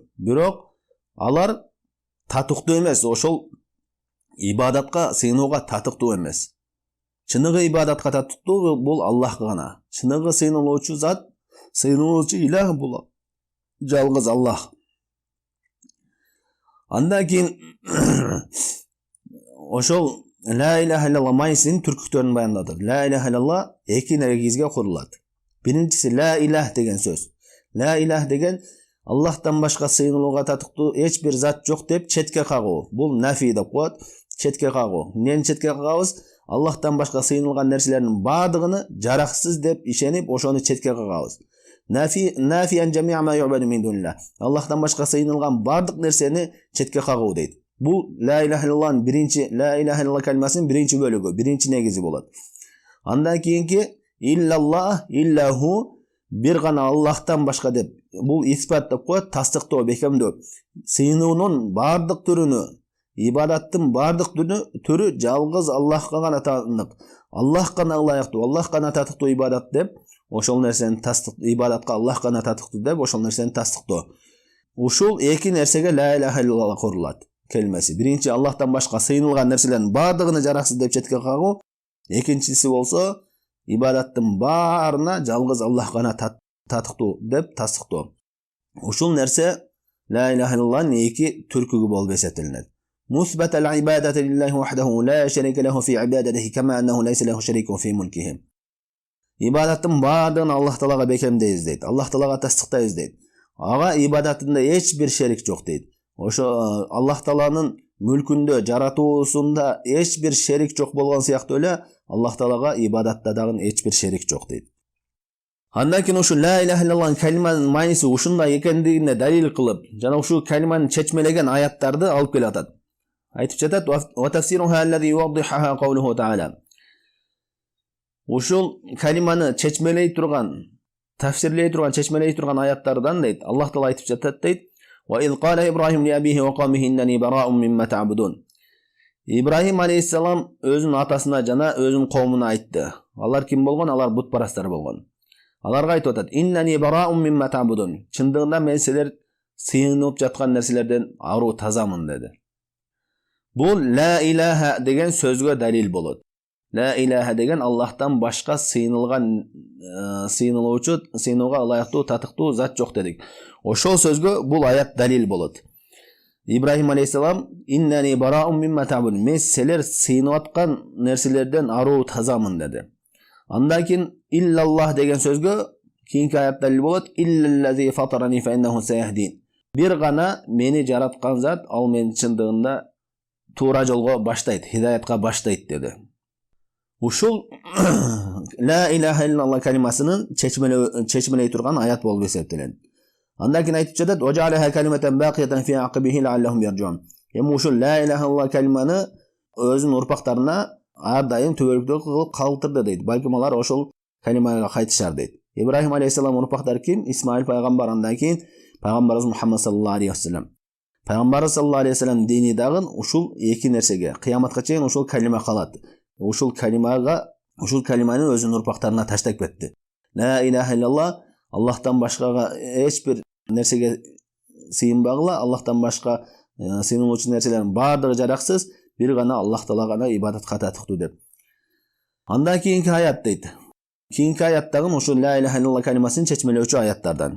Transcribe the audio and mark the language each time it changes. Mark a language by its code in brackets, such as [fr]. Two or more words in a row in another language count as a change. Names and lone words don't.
[ky] Бирок алар татыктуу эмес, ошол ибадатка сыйынууга татыктуу эмес. Чыныгы ибадатка татыктуу бул Аллах гана. Чыныгы сыйынылуучу зат, сыйынылуучу илах бул жалгыз Аллах. Андан кийин ошол [ar] لا إله إلا الله [ky] майсинин түркүктөрүн баяндады. [ar] لا إله إلا الله [ky] эки негизге курулат. Биринчиси [ar] لا إله [ky] деген сөз. [ar] لا إله [ky] деген Аллахтан башка сыйынылууга татыктуу эч бир зат жок деп четке кагуу. Бул нафи деп коет. Четке кагуу. Эмнени четке кагабыз? Аллахтан башка сыйынылган нерселердин баардыгын жараксыз деп ишенип, ошону четке кагабыз. [ar] نافيا جميع ما يعبد من دون الله. [ky] Аллахтан башка сыйынылган баардык нерсени четке кагуу дейт. Бул [ar] لا إله إلا الله [ky] биринчи, [ar] لا إله إلا الله [ky] калимасынын биринчи бөлүгү, биринчи негизи болот. Андан кийинки иллаллах, иллаху, бир гана Аллахтан башка деп, бул испат деп коет, тастыктоо, бекемдөө. Сыйынуунун баардык түрүнү, ибадаттын баардык түрү жалгыз Аллахка гана таандык. Аллах гана ылайыктуу, Аллах гана татыктуу ибадат деп, ошол нерсени ибадатка Аллах гана татыктуу деп, ошол нерсени тастыктоо. Ушул эки нерсеге [ar] لا إله إلا الله [ky] курулат келмеси. Биринчи Аллахтан башка сыйынылган нерселердин баардыгын жараксыз деп четке кагуу. Экинчиси болсо ибадаттын баарына жалгыз Аллах гана татыктуу деп тастыктоо. Ушул нерсе [ar] لا إله إلا الله [ky] эки түркүгү болуп эсептелинет. [ar] مثبتا العبادة لله وحده لا شريك له في عبادته كما أنه ليس له شريك في ملكه. [ky] Ибадаттын баардыгын Аллах Таалага бекемдейбиз дейт. Аллах Таалага тастыктайбыз дейт. Ага ибадатында эч бир шерик жок дейт. Ошо Аллах Тааланын мүлкүндө, жаратуусунда эч бир шерик жок болгон сыяктуу эле Аллах Таалага ибадатта дагы эч бир шерик жок дейт. Андан кийин ушу [ar] لا إله إلا الله [ky] калиманын майниси ушундай экендигине далил кылып, жана ушу калиманы чечмелеген аяттарды алып келип атат. Айтып жатат: [ar] "وتفسيرها الذي يوضحها قوله تعالى." [ky] Ушул калиманы чечмелей турган, тафсирлей турган, чечмелей турган аяттардан дейт, Аллах Таала айтып жатат дейт: [ar] "وإذ قال إبراهيم لأبيه وقومه إنني براء مما تعبدون." [ky] Ибрахим алейхиссалам өзүнүн атасына жана өзүнүн коомуна айтты. Алар ким болгон? Алар бутпарастар болгон. Аларга айтып атат: [ar] "إنني براء مما تعبدون." [ky] Чындыгында мен силер сыйынып жаткан нерселерден аруу тазамын деди. Бул [ar] لا إله [ky] деген сөзгө далил болот. [ar] لا إله [ky] деген Аллахтан башка сыйынылуучу, сыйынууга ылайыктуу, татыктуу зат жок дедик. Ошол сөзгө бул аят далил болот. Ибрахим алейхиссалам [ar] إنني براء مما تعبدون. [ky] Мен силер сыйынып аткан нерселерден аруу тазамын деди. Андан кийин иллаллах деген сөзгө кийинки аят далил болот. [ar] إلا الذي فطرني فإنه سيهدين. [ky] Бир гана мени жараткан зат, ал мени чындыгында туура жолго баштайт, хидаятка баштайт деди. Ушул [ar] لا إله إلا الله [ky] калимасынын чечмелей турган аят болуп эсептелет. Андан кийин айтып жатат: [ar] "وجعلها كلمة باقية في عقبه لعلهم يرجعون." [ky] Эми ушул [ar] لا إله إلا الله [ky] калиманы өзүнүн урпактарына ар дайым төбөлүктүү кылып калтырды дейт. Балким алар ошол калимага кайтышар дейт. Ибрахим алейхиссалам урпактары ким? Исмаил пайгамбар, андан кийин пайгамбарыбыз Мухаммад [ar] صلى الله عليه وسلم. [ky] Пайгамбарыбыз [ar] صلى الله عليه وسلم [ky] дини дагы ушул эки нерсеге, кыяматка чейин ушул калима калат. Ушул калиманы өзүнүн урпактарына таштап кетти. [ar] لا إله إلا الله, [ky] Аллахтан башкага эч бир нерсеге сыйынбагыла, Аллахтан башка сыйынуучу нерселердин баардыгы жараксыз, бир гана Аллах Таала гана ибадатка татыктуу деп. Андан кийинки аят дейт. Кийинки аяттагы ушул [ar] لا إله إلا الله [ky] калимасын чечмелөөчү аяттардан.